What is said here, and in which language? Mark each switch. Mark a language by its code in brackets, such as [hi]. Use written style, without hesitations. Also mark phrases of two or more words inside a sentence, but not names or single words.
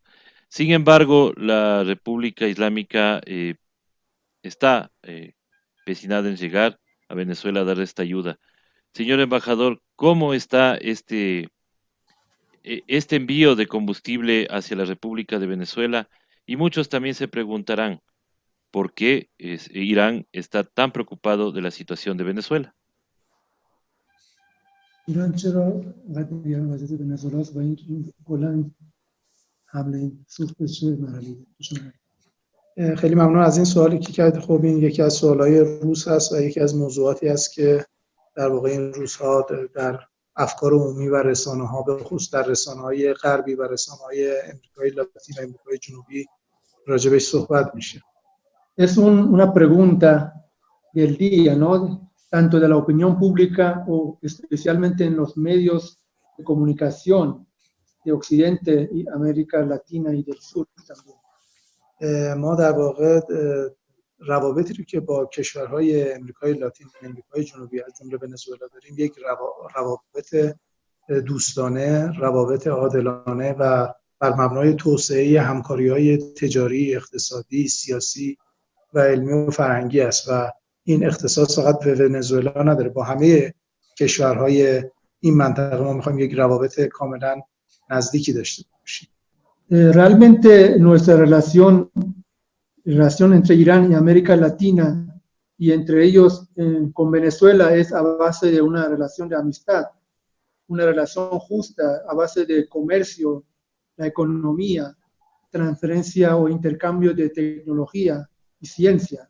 [es] Sin embargo, la República Islámica está empecinada en llegar a Venezuela a dar esta ayuda. Señor embajador, ¿cómo está este envío de combustible hacia la República de Venezuela? Y muchos también se preguntarán por qué Irán está tan preocupado de la situación de Venezuela. [fa] ایران چرا انقدر نگران وضعیت ونزوئلا است و این کلا حمله سوخت به چه مرحله‌ای خیلی ممنون از این سوالی که کرد. خب این یکی از سوالای روس هست و یکی از موضوعاتی است که در واقع این روزها در افکار عمومی و رسانه‌ها، به خصوص در رسانه‌های غربی و رسانه‌های امریکای لاتین و امریکای جنوبی راجبش صحبت میشه. [es] Es una pregunta del día, ¿no? Tanto de la opinión pública o especialmente en los medios de comunicación de Occidente y América Latina y del Sur también. [fa] ما در واقع روابطی رو که با کشورهای امریکای لاتین و امریکای جنوبی از جمله ونزوئلا داریم، یک روابط دوستانه، روابط عادلانه و بر مبنای توسعه همکاری‌های تجاری، اقتصادی، سیاسی و علمی و فرهنگی است و این اختصاص فقط به ونزوئلا نداره، با همه کشورهای این منطقه ما میخوایم یک روابط کاملا نزدیکی داشته باشیم. [es] Realmente nuestra relación entre Irán y América Latina y entre ellos con Venezuela es a base de una relación de amistad, una relación justa, a base de comercio, la economía, transferencia o intercambio de tecnología y ciencia.